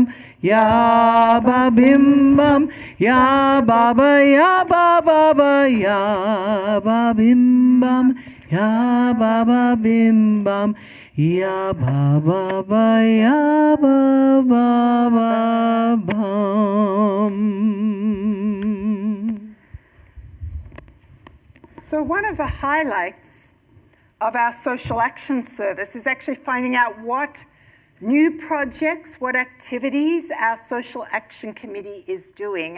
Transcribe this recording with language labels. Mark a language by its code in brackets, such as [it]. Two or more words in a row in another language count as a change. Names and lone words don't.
[en] Ya ba bim bam, ya ba ba, ya ba ba ba, ya ba bim bam, ya ba ba bim bam, ya ba ba ba, ya ba ba ba bam. So one of the highlights of our social action service is actually finding out what new projects, what activities our social action committee is doing.